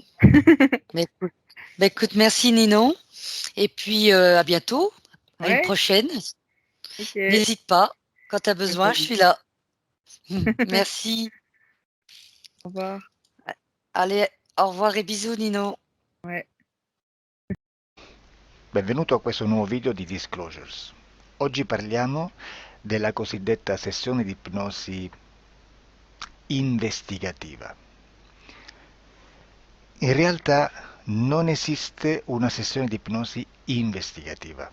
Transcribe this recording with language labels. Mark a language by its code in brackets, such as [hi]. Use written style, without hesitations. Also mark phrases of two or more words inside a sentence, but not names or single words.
[fr] Bah, écoute merci Ninon et puis, à bientôt, à une Ouais, prochaine. OK. N'hésite pas, quand tu as Ouais, bah besoin, je oui. suis là. Merci. Au revoir. Allez, au revoir et bisous Ninon. Ouais. [it] Benvenuto a questo nuovo video di Disclosures. Oggi parliamo della cosiddetta sessione di ipnosi investigativa. In realtà non esiste una sessione di ipnosi investigativa.